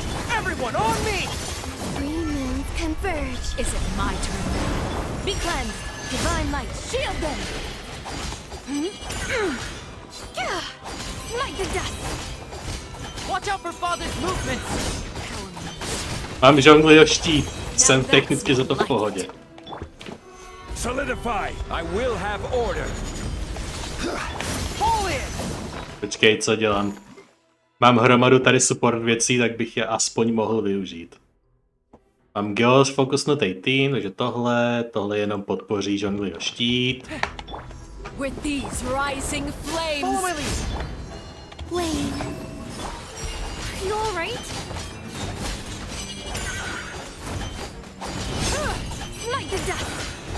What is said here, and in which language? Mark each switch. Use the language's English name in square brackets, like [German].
[English] Everyone on me! Three moons converge. Is it my turn now? Be cleansed. Divine light, shield them. Light the dust. Watch out for father's movements! [Czech] Mám žongliho štít. Jsem technicky za to v pohodě. [English] Solidify! I will have order! Pull in! [Czech] Počkej, co dělám? Mám hromadu tady support věcí, tak bych je aspoň mohl využít. Mám Geos fokusnutý tým, takže tohle jenom podpoří žongliho štít. [English] With these rising flames. Wayne. You alright? Light the dust.